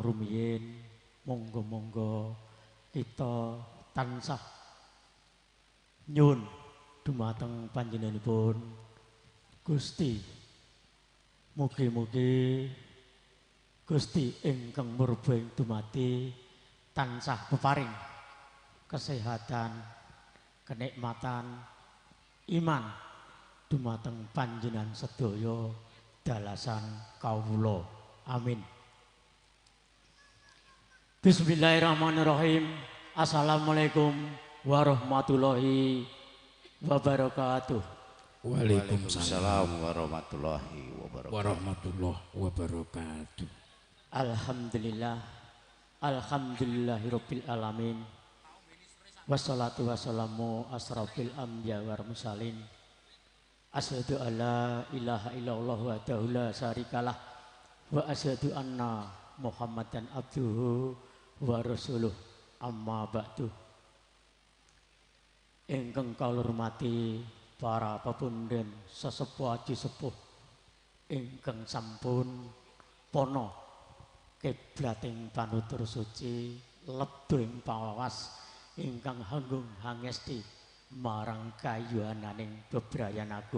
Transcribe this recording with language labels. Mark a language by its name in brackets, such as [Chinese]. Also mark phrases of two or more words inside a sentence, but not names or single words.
[Javanese] rumiyin monggo-monggo kita tansah nyuwun dumateng panjenenganipun Gusti, mugi-mugi Gusti ingkang murbaing dumati tansah peparing kesehatan, kenikmatan, iman dumateng panjenengan sedaya dalasan kawula. [Arabic] Amin. بسم الله الرحمن الرحيم. السلام عليكم ورحمة الله وبركاته. وعليكم السلام ورحمة الله وبركاته. الحمد لله، الحمد لله رب العالمين. والصلاة والسلام أشرف الأنبياء والمرسلين. أشهد أن لا إله إلا الله وحده لا شريك له وأشهد أن محمدا عبده ورسوله. أما بعد. [Javanese] Ingkang kawula hormati para pepunden sesepuh aji sepuh ingkang sampun pono kiblating panutur suci lebdo ing pawas ingkang hanggung hangesti marang kayuhananing bebrayan agung.